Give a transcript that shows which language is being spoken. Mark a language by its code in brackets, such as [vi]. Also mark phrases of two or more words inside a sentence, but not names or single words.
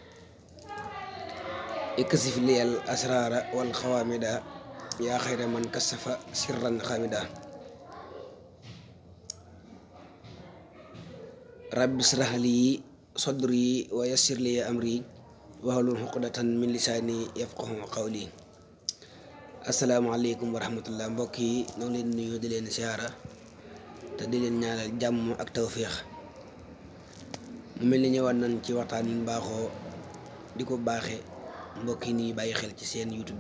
[ar] اكشف لي الأسرار والخوامد يا خير من كشف سرا خامدا رب اشرح لي صدري ويسر لي أمري واحلل عقدة من لساني يفقهوا قولي. السلام عليكم ورحمة الله. [wo] Mbokk yi ñoo ngi leen nuyu di leen siyaara te di leen ñaanal jàmm ak tawféex. mu mel ni ñëwaat nañ ci waxtaan yu baaxoo di ko baaxe mbokk yi nii bàyyi xel ci seen YouTube bi.